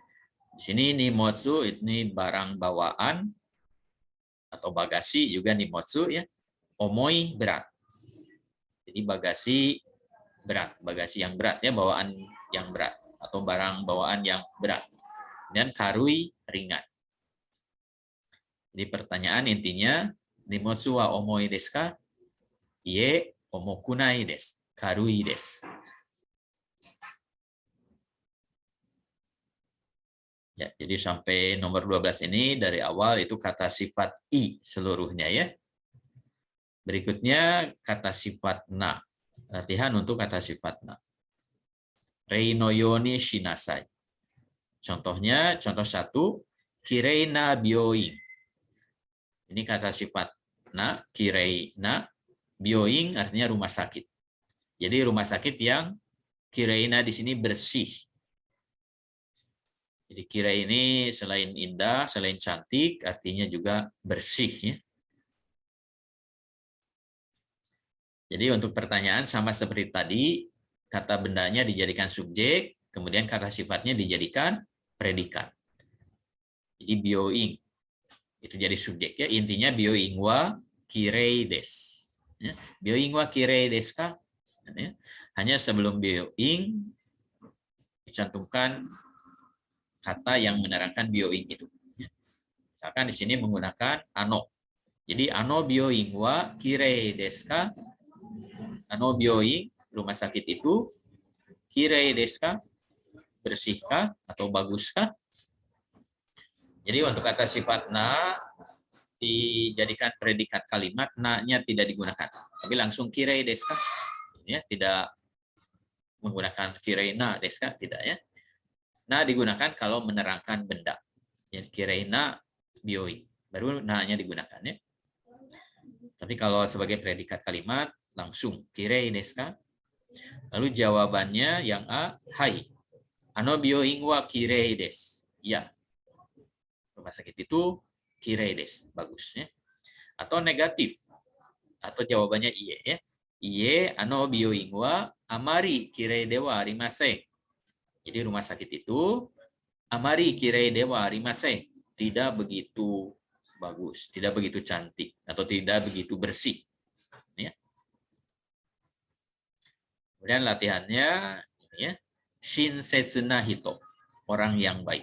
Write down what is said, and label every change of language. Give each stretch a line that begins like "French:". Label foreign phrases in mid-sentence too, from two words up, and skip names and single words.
Indonesian: Di sini nimotsu ini barang bawaan atau bagasi, juga nimotsu ya. Omoi berat. Jadi bagasi berat, bagasi yang berat ya, bawaan yang berat atau barang bawaan yang berat. Dan karui ringan. Jadi pertanyaan intinya,
Japanese: 荷物は重いですか? いえ、重くないです、軽いです.
Indonesian: Ya, jadi sampai nomor 12 ini dari awal itu kata sifat i seluruhnya ya. Berikutnya kata sifat na. Latihan untuk kata sifat na.
Japanese: 例のようにしなさい.
Indonesian: Contohnya, contoh 1,
Japanese: きれいな病院.
Indonesian: Ini kata sifat na,
Japanese: きれいな,
Indonesian: byoing artinya rumah sakit. Jadi rumah sakit yang
Japanese: きれいな
Indonesian: di sini bersih. Jadi kirei ini selain indah, selain cantik, artinya juga bersih ya. Jadi untuk pertanyaan sama seperti tadi, kata bendanya dijadikan subjek, kemudian kata sifatnya dijadikan predikat. Jadi bioing itu jadi subjek ya.
Japanese: Intinya 病院はきれいです. Ya, 病院はきれいですか? Ya.
Indonesian: Hanya sebelum bioing dicantumkan kata yang menerangkan bioing itu. Ya. Misalkan di sini menggunakan ano.
Japanese: Jadi あの病院はきれいですか? あの病院,
Indonesian: rumah sakit itu,
Japanese: きれいですか?
Indonesian: Bersihkah atau baguskah? Jadi untuk kata sifat na dijadikan predikat kalimat, na-nya tidak digunakan, tapi langsung
Japanese: きれいですか?
Indonesian: Ya, tidak menggunakan
Japanese: きれいなですか,
Indonesian: tidak ya. Na digunakan kalau menerangkan benda. Ya,
Japanese: きれいな病院,
Indonesian: baru na-nya digunakan ya. Tapi kalau sebagai predikat kalimat langsung
Japanese: きれいですか?
Indonesian: Lalu jawabannya yang A, hai.
Japanese: あの病院はきれいです.
Indonesian: Ya. Rumah sakit itu
Japanese: きれいです,
Indonesian: bagus ya. Atau negatif. Atau jawabannya iye ya.
Japanese: いいえ、あの病院はあまりきれいではありません.
Indonesian: Jadi rumah sakit itu
Japanese: あまりきれいではありません.
Indonesian: Tidak begitu bagus, tidak begitu cantik atau tidak begitu bersih. Ya. Kemudian latihannya ini ya.
Japanese: 親切な人,
Indonesian: orang yang baik.